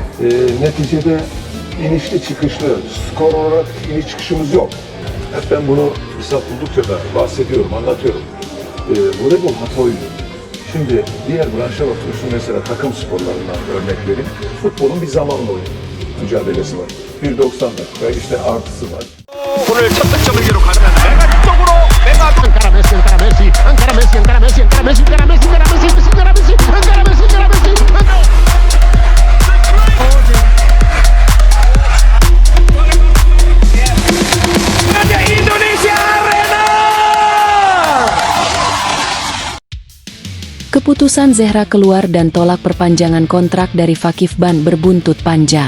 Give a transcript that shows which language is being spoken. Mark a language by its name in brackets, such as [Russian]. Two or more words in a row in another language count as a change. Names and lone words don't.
[Turkish] Neticede inişli çıkışlı, skor olarak iniş çıkışımız yok. Hep ben bunu fırsat buldukça da bahsediyorum, anlatıyorum. Voleybol hata oyunu. Şimdi diğer branşa bakıyorsun, mesela takım sporlarından örnek vereyim. Futbolun bir zamanla oyunu mücadelesi var. 1.90 dakika, işte artısı var. [Korean] 오늘 첫 득점을 기록하는 메가 쪽으로 메가 [Catalan] Encara Messi, encara Messi, encara Messi, encara Messi, encara Messi, encara Messi, encara Messi, encara Messi, encara Messi, encara Messi. [Indonesian] Indonesia Arena. Keputusan Zehra keluar dan tolak perpanjangan kontrak dari Fakif Ban berbuntut panjang.